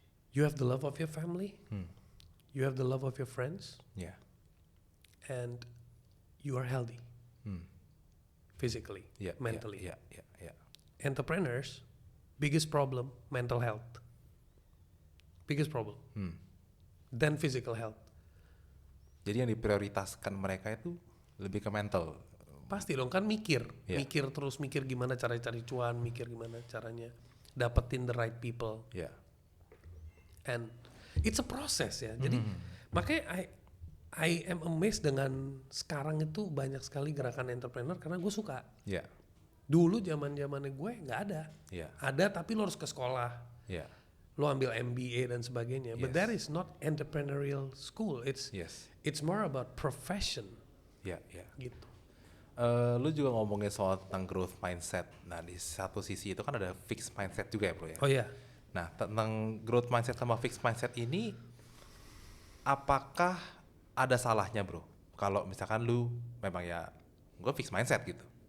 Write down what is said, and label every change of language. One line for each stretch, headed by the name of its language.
English: You have the love of your family. You have the love of your friends. Yeah. And you are healthy. Physically, mentally. Yeah. Entrepreneurs, biggest problem, mental health. Biggest problem. Then physical health.
Indonesian: Jadi yang diprioritaskan mereka itu lebih ke mental. Pasti dong, kan mikir gimana cara cari cuan, mikir gimana caranya dapetin the right people.
English: And it's a process ya.
Indonesian: Jadi makanya I am amazed dengan sekarang itu banyak sekali gerakan entrepreneur karena gue suka. Dulu zaman-zamannya gue nggak ada. Ada tapi lo harus ke sekolah. Lo ambil MBA dan sebagainya.
English: But that is not entrepreneurial school. It's more about profession.
Indonesian: Gitu. Lu juga ngomongin soal tentang growth mindset. Nah di satu sisi itu kan ada fixed mindset juga ya bro ya. Oh iya. Nah tentang growth mindset sama fixed mindset ini, apakah ada salahnya bro? Kalau misalkan lu memang ya gue fixed mindset gitu.